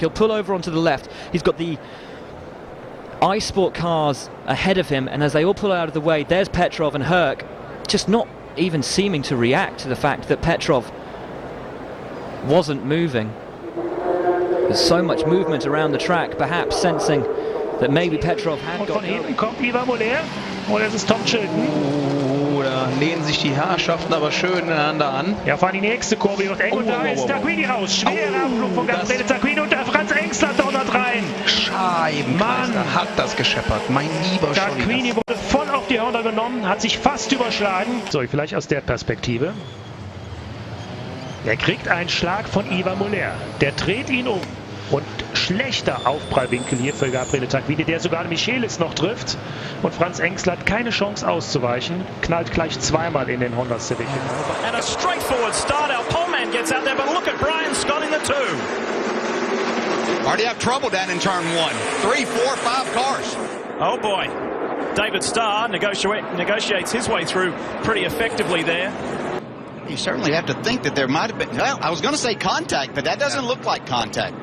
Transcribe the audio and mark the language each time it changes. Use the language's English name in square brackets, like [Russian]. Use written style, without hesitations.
[English] He'll pull over onto the left. He's got the iSport cars ahead of him, and as they all pull out of the way, there's Petrov and Herc just not even seeming to react to the fact that Petrov wasn't moving. There's so much movement around the track, perhaps sensing that maybe Petrov had got... [German] Von hinten kommt Ivan Moller und es ist Tom Chilton. Da lehnen sich die Herrschaften aber schön ineinander an. Ja, fahren die nächste Kurve wird eng und da ist Tarquini raus. Schwerer Abflug von Gabriele Tarquini und der Franz Engstler donnert rein. Scheibenkreis, da hat das gescheppert. Mein lieber Tarquini wurde voll auf die Hörner genommen, hat sich fast überschlagen. So, vielleicht aus der Perspektive. Er kriegt einen Schlag von Ivan Moller. Der dreht ihn um. Und schlechter Aufprallwinkel hier für Gabriele Tarquini, der sogar Michelis noch trifft. Und Franz Engstler hat keine Chance auszuweichen, knallt gleich zweimal in den Honda Civic. [English] And a straightforward start. Our pole man gets out there, but look at Brian Scott in the 2. Already have trouble down in turn 1. 3, 4, 5 cars. Oh boy. David Starr negotiates his way through pretty effectively there. You certainly have to think that there might have been, well, I was going to say contact, but that doesn't look like contact.